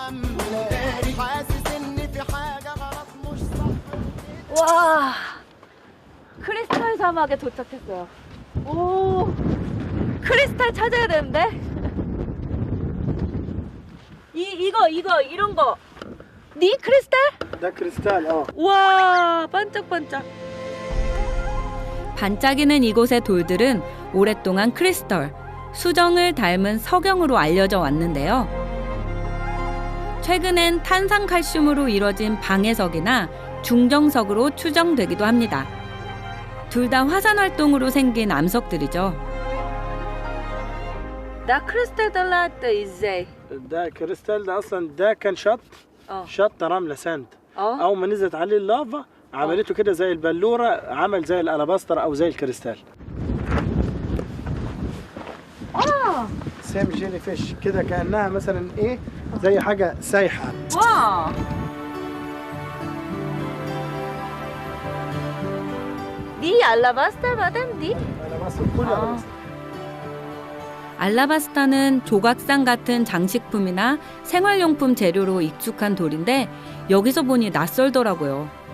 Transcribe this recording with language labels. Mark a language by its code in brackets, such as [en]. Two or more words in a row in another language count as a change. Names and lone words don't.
[ko] 와, 크리스탈 사막에 도착했어요. 오, 크리스탈 찾아야 되는데. 이런 거. 니 크리스탈? [ar] ده كريستال. [ko] 와, 반짝반짝. 반짝이는 이곳의 돌들은 오랫동안 크리스털, 수정을 닮은 석영으로 알려져 왔는데요. 최근엔 탄산칼슘으로 이뤄진 방해석이나 중정석으로 추정되기도 합니다. 둘 다 화산 활동으로 생긴 암석들이죠. [ar] 나 크리스탈 طلعت ازاي؟ ده كريستال ده اصلا ده كان شط رمله ساند. اول ما نزلت عليه اللافا عملته كده زي البلوره، عمل زي الالاباستر او زي الكريستال. [en] same jelly fish [ar] كده كأنها مثلا ايه زي حاجة سايحة. [ko] 와. 니 알라바스타 마담 니? 알라바스타는 조각상 같은 장식품이나 생활용품 재료로 익숙한 돌인데 여기서 보니 낯설더라고요.